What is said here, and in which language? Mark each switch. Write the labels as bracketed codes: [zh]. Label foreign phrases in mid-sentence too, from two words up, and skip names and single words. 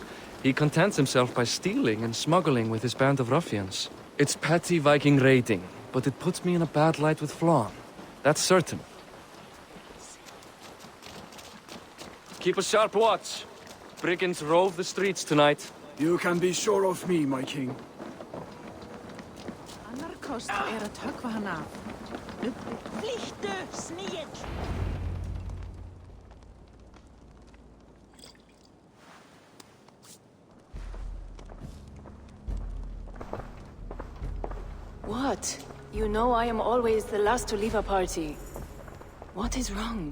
[en] He contents himself by stealing and smuggling with his band of ruffians. It's petty Viking raiding, but it puts me in a bad light with Flann. That's certain. Keep a sharp watch. Brigands rove the streets tonight. You can be sure of me, my king. [is] Annar kost að höggva hann af. Flýttu, snigill! [en] What? You know I am always the last to leave a party. What is wrong?